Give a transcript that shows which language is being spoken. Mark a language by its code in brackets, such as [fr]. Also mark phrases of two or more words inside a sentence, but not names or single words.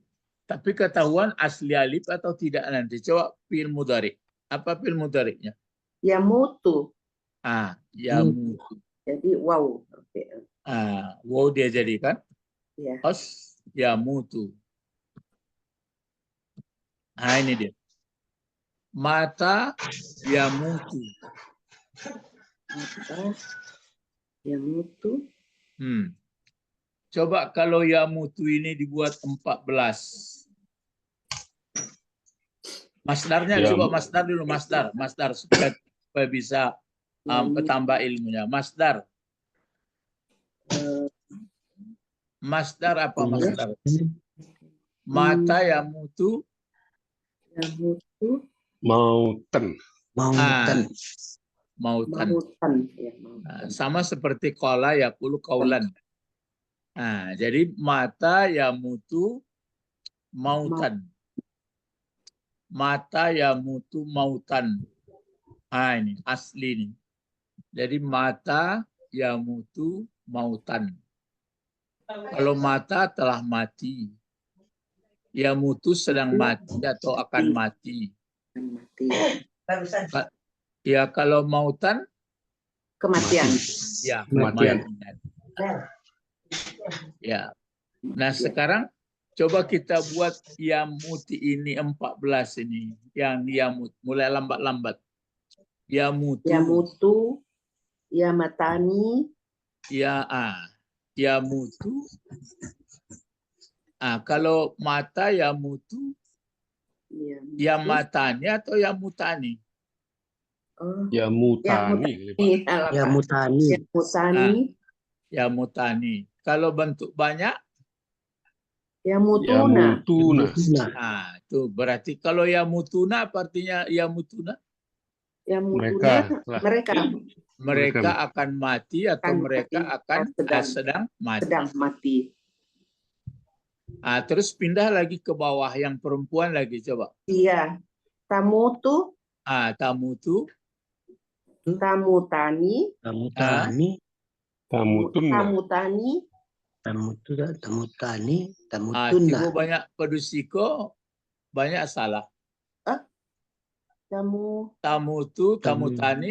[id] Tapi ketahuan asli alif atau tidak nanti. Coba [ar] fi'il mudhari'. [id] Apa [ar] fi'il mudhari'nya? [id] Yamutu. Yamutu. Jadi wow. Wow dia jadi kan? Ya. Yamutu. Ini dia. [ar] Mata yamutu. Mata yamutu. [id] Coba kalau yamutu ini dibuat 14. Masdarnya coba masdar dulu, masdar supaya bisa tambah ilmunya. Masdar. Masdar apa masdar? [ar] Mata yamutu. [id] Yamutu. Mautan. Mautan. Sama seperti [ar] qala yaqulu qaulan. [id] Jadi [ar] mata yamutu mautan. Mata yamutu mautan. [id] Ini asli nih. Jadi [ar] mata yamutu mautan. [id] Kalau mata telah mati, yamutu sedang mati atau akan mati. Mati. Ya kalau mautan, Kematian. ya Kematian. kematian. Ya. Nah sekarang coba kita buat yamuti ini 14 ini. Yang yamut. Mulai lambat-lambat. Yamutu. [ar] Yamutu. Yamatani. [id] Yamutu. Kalau [ar] mata yamutu, [id] yamatani atau yamutani? Oh, Yamutani. Yamutani. Yamutani. Yamutani. Kalau bentuk banyak, Yamutuna. Yamutuna. Itu berarti kalau yamutuna apa artinya yamutuna? Yamutuna. Mereka. Mereka Mereka akan mati atau Akan mereka mati. akan Sedang. sedang mati. sedang mati. Terus pindah lagi ke bawah yang perempuan lagi coba. Iya. Tamutu. Tamutu. Tamutani. Tamutani. Tamutunna. Tamutani. Tamutani. Tiba Tamutuna. banyak pedusiko, banyak salah. [ar] Tamutu, tamutani.